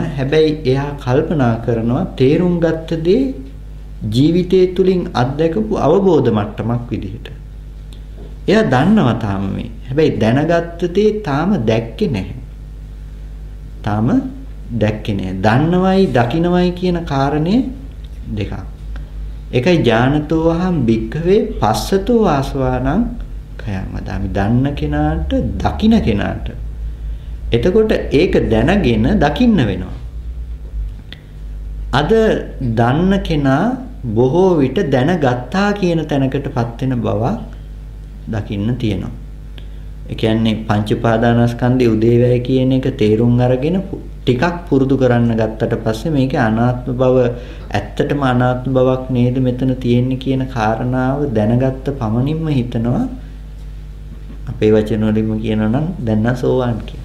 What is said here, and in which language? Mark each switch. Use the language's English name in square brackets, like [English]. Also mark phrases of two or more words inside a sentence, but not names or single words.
[Sinhala] හැබැයි එයා කල්පනා කරනවා තේරුම් ගත්ත දේ ජීවිතය තුලින් අත්දැකපු අවබෝධ මට්ටමක් විදිහට. එයා දන්නවා තාම මේ. හැබැයි දැනගත්ත දේ තාම දැක්කේ නැහැ. තාම දැක්කේ නැහැ. දන්නවයි දකින්නවයි කියන කාරණේ දෙකක්. [Pali] එකයි ඥානතෝ අහම් භික්ඛවේ පස්සතෝ ආසවානං khයං වදාමි. [Sinhala] දන්න කෙනාට දකින්න කෙනාට. එතකොට ඒක දැනගෙන දකින්න වෙනවා. අද දන්න කෙනා බොහෝ විට දැනගත්තා කියන තැනකටපත් වෙන බව දකින්න තියෙනවා. ඒ කියන්නේ පංච උපාදානස්කන්ධයේ උදේවැය කියන එක තේරුම් අරගෙන ටිකක් පුරුදු කරන්න ගත්තට පස්සේ මේකේ අනාත්ම බව ඇත්තටම අනාත්ම බවක් නේද මෙතන තියෙන්නේ කියන කාරණාව දැනගත්ත පමණින්ම හිතනවා අපේ වචන වලින්ම කියනවා නම් දැන් නම් සෝවාන් කියලා.